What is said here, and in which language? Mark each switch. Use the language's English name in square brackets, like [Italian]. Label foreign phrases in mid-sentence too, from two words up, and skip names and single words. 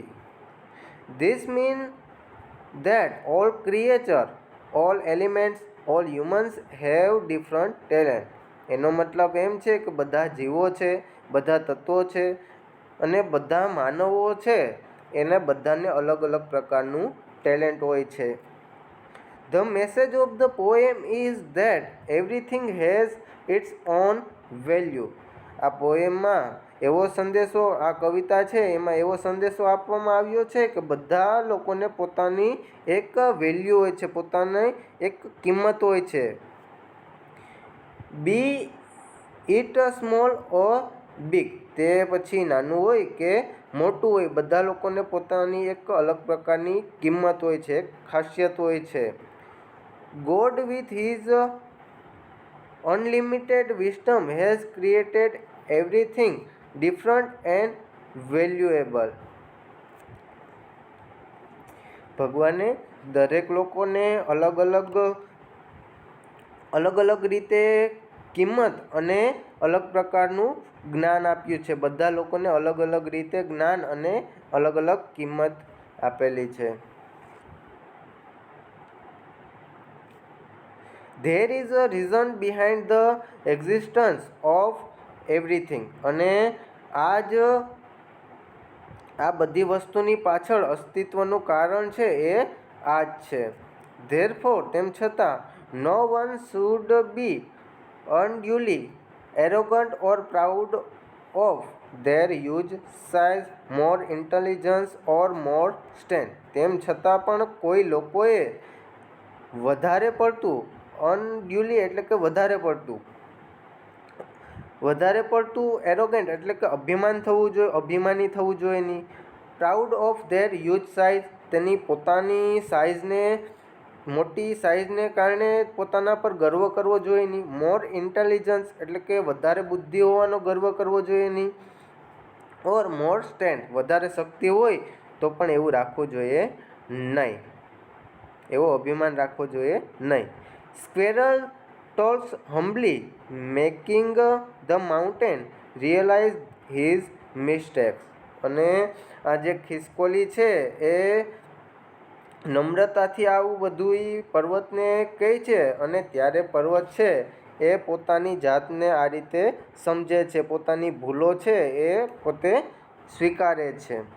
[English] This mean that all creature, all elements, all humans have different talent. [Gujarati] એનો મતલબ એમ છે કે બધા જીવો છે, બધા તત્વો છે અને બધા માનવો છે, એને બધાને અલગ અલગ પ્રકારનું ટેલેન્ટ હોય છે. [English] The message of the poem is that everything has its own value. [Gujarati] આ પોએમમાં એવો સંદેશો, આ કવિતા છે એમાં એવો સંદેશો આપવામાં આવ્યો છે કે બધા લોકોને પોતાની એક વેલ્યુ હોય છે, પોતાની એક કિંમત હોય છે. [English] be it small or big, [Gujarati] તે પછી નાનું હોય કે મોટું હોય, બધા લોકોને પોતાની એક અલગ પ્રકારની કિંમત હોય છે, એક ખાસિયત હોય છે. [English] God with his unlimited wisdom has created everything different and valuable. [Gujarati] ભગવાને દરેક લોકોને અલગ અલગ રીતે કિંમત અને અલગ પ્રકારનું જ્ઞાન આપ્યું છે. બધા લોકોને અલગ અલગ રીતે જ્ઞાન અને અલગ અલગ કિંમત આપેલી છે. [English] There is a reason behind the existence of everything. [Gujarati] અને આ બધી વસ્તુની પાછળ અસ્તિત્વનું કારણ છે એ આ જ છે. Therefore, તેમ છતાં, [English] no one should be unduly arrogant or proud of their huge size, more intelligence or more strength. [Gujarati] તેમ છતાં પણ કોઈ લોકોએ વધારે પડતું, અનડ્યુલી એટલે કે વધારે પડતું એરોગન્ટ એટલે કે અભિમાની થવું જોઈએ નહીં. [English] proud of their huge size, [Gujarati] તેની પોતાની સાઇઝને, મોટી સાઇઝને કારણે પોતાના પર ગર્વ કરવો જોઈએ નહીં. [English] more intelligence [Gujarati] એટલે કે વધારે બુદ્ધિ હોવાનો ગર્વ કરવો જોઈએ નહીં. [English] or more strength, [Gujarati] વધારે શક્તિ હોય તો પણ એવું રાખવું જોઈએ નહીં, એવો અભિમાન રાખવો જોઈએ નહીં. [English] Squirrel toils humbly, making the mountain realize his mistakes. [Gujarati] અને આ જે ખિસકોલી છે એ નમ્રતાથી આવું બધું પર્વતને કહે છે અને ત્યારે પર્વત છે એ પોતાની જાતને આ રીતે સમજે છે, પોતાની ભૂલો છે એ પોતે સ્વીકારે છે.